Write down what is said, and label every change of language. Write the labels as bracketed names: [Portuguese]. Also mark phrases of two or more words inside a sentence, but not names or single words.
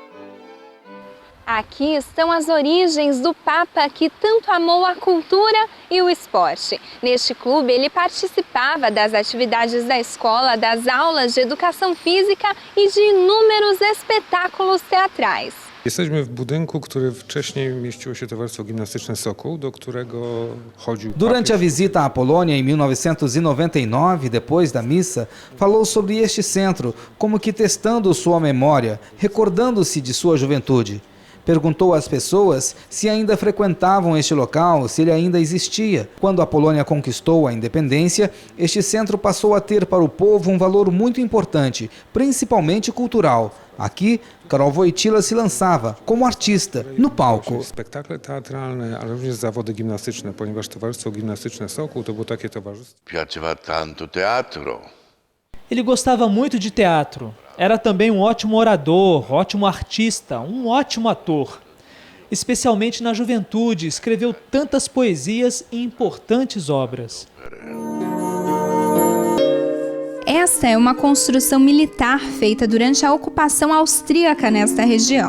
[Portuguese] Aqui estão as origens do Papa que tanto amou a cultura e o esporte. Neste clube, ele participava das atividades da escola, das aulas de educação física e de inúmeros espetáculos teatrais. [Polish] Jesteśmy w budynku, który wcześniej mieściło się Towarzystwo Gimnastyczne Sokół, do którego chodził [Portuguese] Durante a visita à Polônia em 1999, depois da missa, falou sobre este centro, como que testando sua memória, recordando-se de sua juventude. Perguntou às pessoas se ainda frequentavam este local, se ele ainda existia. Quando a Polônia conquistou a independência, este centro passou a ter para o povo um valor muito importante, principalmente cultural. Aqui, Karol Wojtyła se lançava como artista no palco. [Polish] spektakle teatralne, ale również zawody gimnastyczne, ponieważ Towarzystwo Gimnastyczne Sokół to było takie towarzystwo. [Italian] Piaceva tanto teatro. [Portuguese] Ele gostava muito de teatro. Era também um ótimo orador, ótimo artista, um ótimo ator. Especialmente na juventude, escreveu tantas poesias e importantes obras. Esta é uma construção militar feita durante a ocupação austríaca nesta região.